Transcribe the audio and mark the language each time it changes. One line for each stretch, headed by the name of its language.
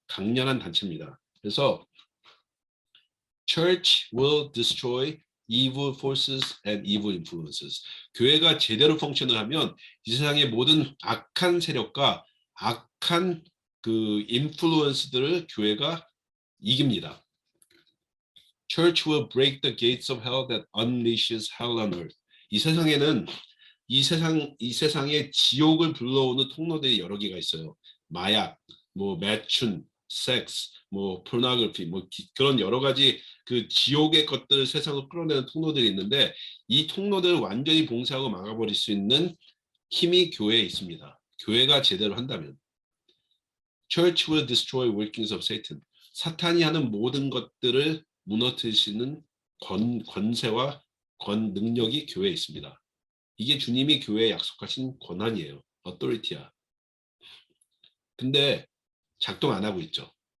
Korean: 강렬한 단체입니다. 그래서
English: Church will destroy evil forces and evil influences.
Korean: 교회가 제대로 펑션을 하면 이 세상의 모든 악한 세력과 악한 그 인플루언스들을 교회가 이깁니다.
English: Church will break the gates of hell that unleashes hell on earth.
Korean: 이 세상에는 이 세상에 지옥을 불러오는 통로들이 여러 개가 있어요. 마약, 뭐 매춘, 섹스, 뭐 포르노그래피, 뭐 그런 여러 가지 그 지옥의 것들을 세상으로 끌어내는 통로들이 있는데 이 통로들을 완전히 봉쇄하고 막아버릴 수 있는 힘이 교회에 있습니다. 교회가 제대로 한다면.
English: Church will destroy workings of Satan.
Korean: 사탄이 하는 모든 것들을 무너뜨리시는 권세와 능력이 교회에 있습니다. 이게 주님이 교회에 약속하신 권한이에요. authority야. 근데 작동 안 하고 있죠.